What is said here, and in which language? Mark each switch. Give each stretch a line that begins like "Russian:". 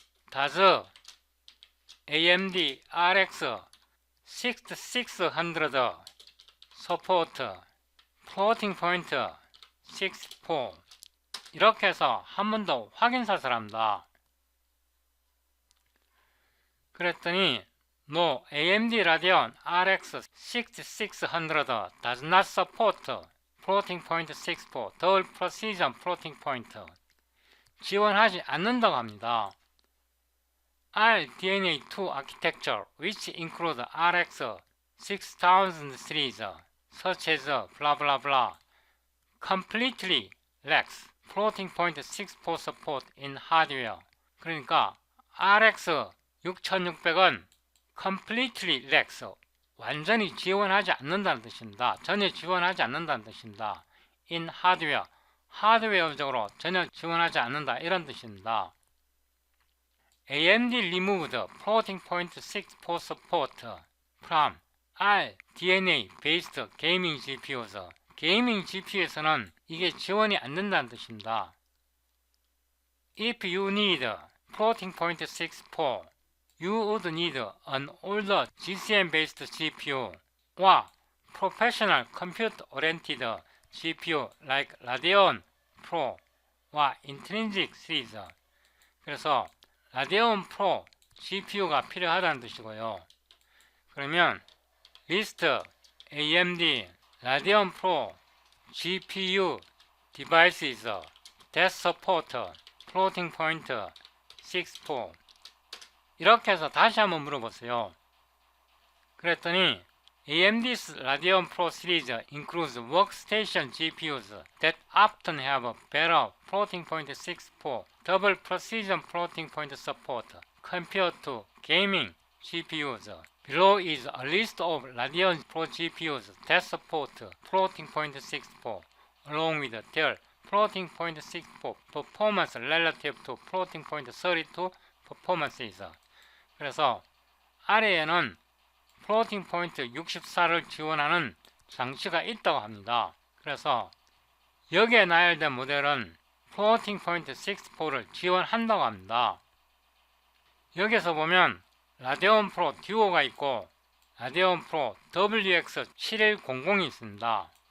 English: DAS AMD RX 6600 Support Floating Point 64
Korean: 이렇게 해서 한 번 더 확인사슬 합니다.
English: 그랬더니 No, AMD Radeon RX 6600 does not support Floating Point 64 Double Precision Floating Point
Korean: 지원하지 않는다고 합니다.
English: RDNA2 architecture which include RX 6000 series such as blah blah blah completely lacks floating point 64 support in hardware.
Korean: 그러니까 RX 6600은
English: completely lacks
Korean: 완전히 지원하지 않는다는 뜻입니다. 전혀 지원하지 않는다는 뜻입니다. in hardware 하드웨어적으로 전혀 지원하지 않는다 이런 뜻입니다.
English: AMD removed floating point 64 support from RDNA based gaming GPUs.
Korean: 게이밍 GPU에서는 이게 지원이 안 된다는 뜻입니다.
English: If you need floating point 64, you would need an older GCM based GPU or professional compute oriented GPU like Radeon Pro or Intrinsic series.
Korean: 그래서 라데온 프로 GPU가 필요하다는 뜻이고요.
English: 그러면 리스트 AMD 라데온 프로 GPU devices that support floating point 64
Korean: 이렇게 해서 다시 한번 물어보세요.
English: 그랬더니 AMD's Radeon Pro series includes workstation GPUs that often have better floating point 64 double precision floating point support compared to gaming GPUs. Below is a list of Radeon Pro GPUs that support floating point 64 along with their floating point 64 performance relative to floating point 32 performances.
Korean: 그래서 아래에는 플로팅 포인트 64를 지원하는 장치가 있다고 합니다. 그래서 여기에 나열된 모델은 플로팅 포인트 64를 지원한다고 합니다. 여기서 보면 라데온 프로 듀오가 있고 라데온 프로 WX7100이 있습니다.